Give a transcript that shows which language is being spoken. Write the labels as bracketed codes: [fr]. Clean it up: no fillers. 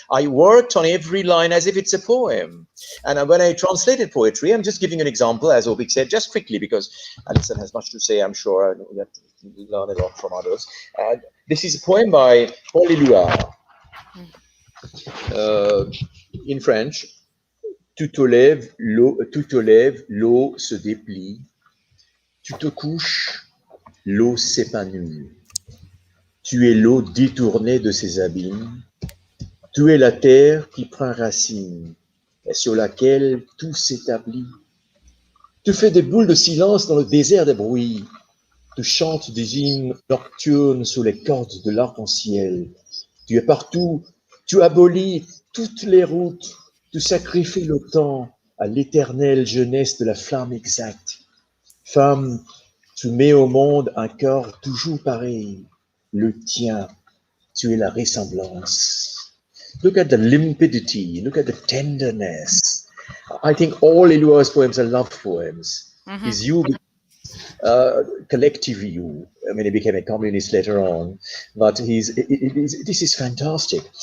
[en] I worked on every line as if it's a poem. And when I translated poetry, I'm just giving an example, as Avik said, just quickly, because Alison has much to say, I'm sure. We have to learn a lot from others. This is a poem by Paul Éluard in French. [fr] Tu te lèves, l'eau se déplie. Tu te couches, l'eau s'épanouit. Tu es l'eau détournée de ses abîmes. Tu es la terre qui prend racine et sur laquelle tout s'établit. Tu fais des boules de silence dans le désert des bruits. Tu chantes des hymnes nocturnes sous les cordes de l'arc-en-ciel. Tu es partout. Tu abolis toutes les routes. Tu sacrifies le temps à l'éternelle jeunesse de la flamme exacte. Femme, tu mets au monde un corps toujours pareil, le tien. Tu es la ressemblance. [en] Look at the limpidity, look at the tenderness. I think all Elua's poems are love poems. His you, collective you. I mean, he became a communist later on, but this is fantastic.